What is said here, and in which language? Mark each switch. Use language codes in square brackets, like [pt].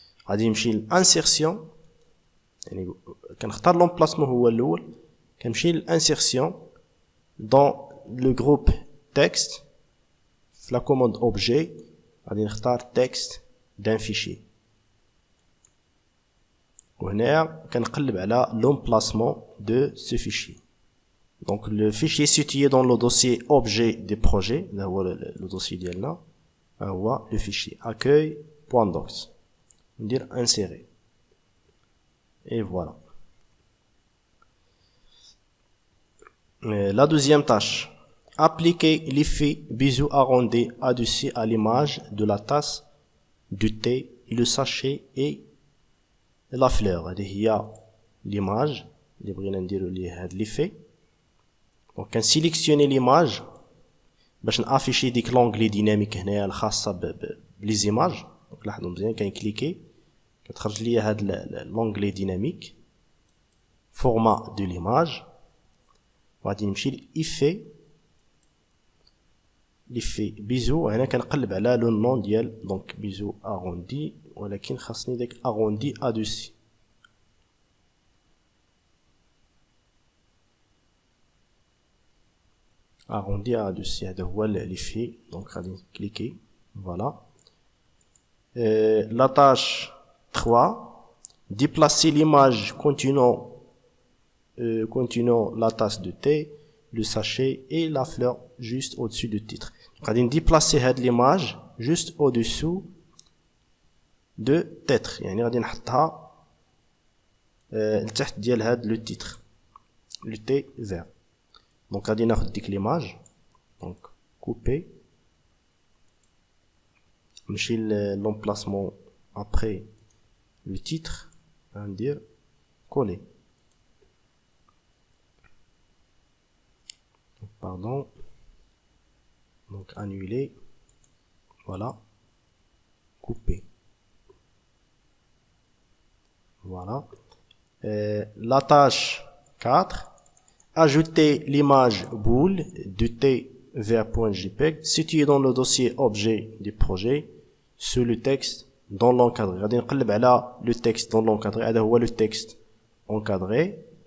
[ar] غادي نمشي للانسيرسيون، يعني كنختار لومبلاسمون هو الاول، كنمشي للانسيرسيون دون لو جروب تكست في لا كوموند اوبجي، غادي نختار تكست دان فيشي، وهنا كنقلب على l'emplacement de ce fichier. [fr] Donc le fichier situé dans le dossier objet des projets, là هو le dossier ديالنا هو le fichier accueil.docs. ندير insérer et voilà. La deuxième tâche, appliquer l'effet biseau arrondi adossé à l'image de la tasse, du thé, le sachet et la fleur. [ar] هذه هي l'image اللي بغينا نديرو ليه هاد l'effet. دونك كنسيليكسيوني ليماج باش نافيشي ديك لونغلي ديناميك هنايا الخاصه بلي زيماج. دونك لاحظوا مزيان كنكليكي كتخرج ليا هاد لونغلي ديناميك فورما دو ليماج، وغادي نمشي لإيفي ليفي بيزو. هنا كنقلب على لو نون ديال دونك بيزو اروندي، ولكن خاصني داك اروندي ادوسي. [fr] arrondi à dessus هذا هو l'effet. donc غادي cliquer voilà. La tâche 3, déplacer l'image contenant la tasse de thé, le sachet et la fleur juste au-dessus du titre. [ar] غادي déplacer هاد l'image juste au-dessous de titre، يعني غادي نحطها لتحت ديال هاد لو تيتر لو تي vert. Donc غادي ناخد ديك ليماج، دونك كوبي، نمشي لومبلاسمون ابري لو تيتر، غندير كولي، pardon, donc annuler, voilà, couper, voilà. [fr] La tâche 4, ajouter l'image boule de T vers .jpeg située dans le dossier objet du projet sur le texte dans l'encadré. [ar] غادي نقلب على le texte dans l'encadré. هذا هو le texte encadré.